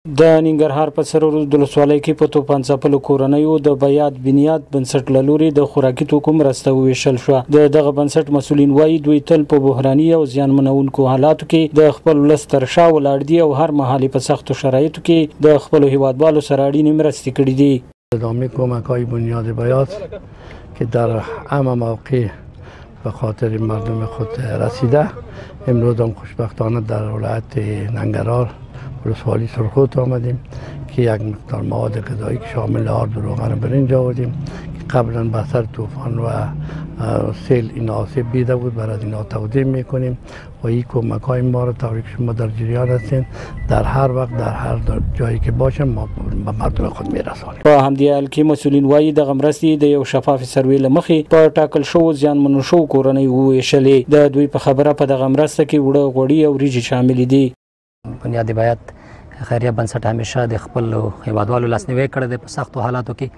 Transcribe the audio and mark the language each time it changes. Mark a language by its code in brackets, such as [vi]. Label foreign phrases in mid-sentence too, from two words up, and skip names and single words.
[ps] د ننګرهار په سرورود ولسوالۍ کې په توپان ځپلو کورنیو د بیات بنیاد بنسټ له لوري د خوراکي توکو مرسته وویشل شوه. دغه بنسټ مسؤلین وایي دوی تل په بحراني او زیانمنونکو حالاتو کې د خپل ولس تر شا ولاړ دي او هر مهال په سختو شرایطو کې د خپلو هیوادوالو سره اړینې مرستې کړې دي. [fa] ادامه کمک‌های بنیاد بیات که در همه موقع به خاطر مردم خود رسیده، امروز هم خوشبختانه در ولایت ننگرهار ولسوالی سرخود آمدیم که یک مقدار مواد غذایی که شامل آرد و روغن برنج آوردیم که قبلا به اثر طوفان و سیل این آسیب دیده بود. برای اینا تقدیم میکنیم و این کمک های ما را طوری که شما در جریان هستین در هر وقت در هر جایی که باشم ما به مردم خود میرسانیم. [ps] په همدې حال کې مسؤلین وایي دغه مرستې د یو شفاف سروې له مخې په ټاکل شوو زیانمنو شوو کورنیو وویشلې. د دوی په خبره په دغه مرسته کې وړه غوړي او وریجې شاملې دي. بنیاد بیات خیریه بنسټ همیشه د خپل هیوادوالو لاسنیوی کړی دی په سختو حالاتو کې.